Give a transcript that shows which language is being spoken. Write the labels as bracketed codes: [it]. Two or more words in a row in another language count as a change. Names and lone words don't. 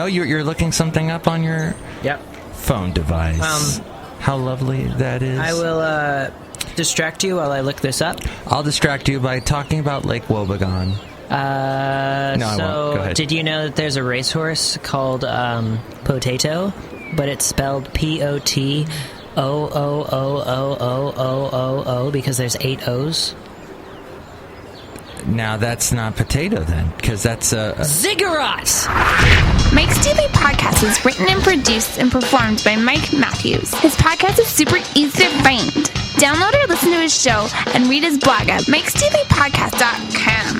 [en] You're looking something up on your phone device. How lovely that is. I will distract you while I look this up. I'll distract you by talking about Lake Wobegon. No, I won't. Go ahead. Did you know that there's a racehorse called Potato, but it's spelled P-O-T-O-O-O-O-O-O-O because there's 8 O's? Now that's not potato then, because that's a... Ziggurat! Mike's Daily Podcast is written and produced and performed by Mike Matthews. His podcast is super easy to find. Download or listen to his show and read his blog at MIKEs-DAILY-PODCAST.com.